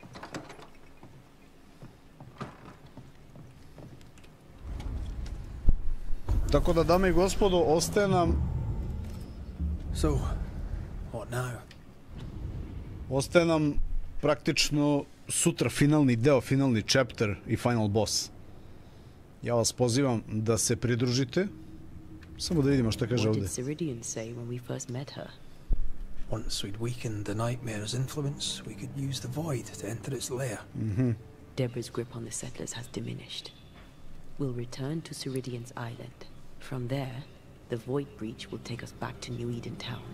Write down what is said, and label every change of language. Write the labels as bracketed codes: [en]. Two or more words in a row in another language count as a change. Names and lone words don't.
[sr] Tako da, dame i gospodo, ostaje nam... [en] So, what now? [sr] Ostaje nam praktično sutra finalni deo, finalni chapter i [en] final boss. [sr] Ja vas pozivam da se pridružite. Samo da vidimo šta kaže ovde. [en] What did Ceridian say when we first met her? Once we'd weakened the nightmare's influence, we could use the void to enter its lair. Deborah's grip on the settlers has diminished. We'll return to Ceridian's island. From there, the void breach will take us back to New Eden town.